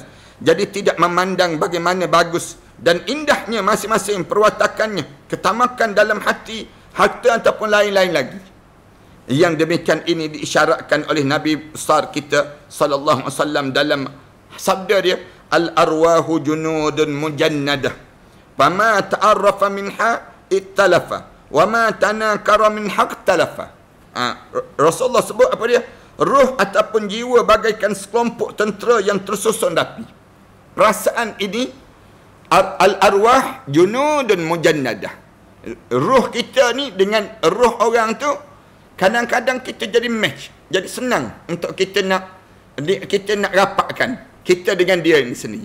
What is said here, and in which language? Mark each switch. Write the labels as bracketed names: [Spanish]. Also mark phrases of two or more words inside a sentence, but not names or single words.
[Malay] Jadi tidak memandang bagaimana bagus dan indahnya masing-masing perwatakannya, ketamakan dalam hati, harta ataupun lain-lain lagi. Yang demikian ini diisyaratkan oleh Nabi besar kita [Arabic] صلى الله عليه وسلم [Malay] dalam sabda dia, [Arabic] الأرواح جنود مجندة، فما تعارف منها ائتلف، وما تناكر منها اختلف. [Malay] Rasulullah sebut apa dia? Ruh ataupun jiwa bagaikan sekelompok tentera yang tersusun rapi. Perasaan ini [Arabic] الأرواح جنود مجندة. [Malay] Ruh kita ni dengan ruh orang tu kadang-kadang kita jadi match, jadi senang untuk kita nak rapatkan kita dengan dia ini sendiri.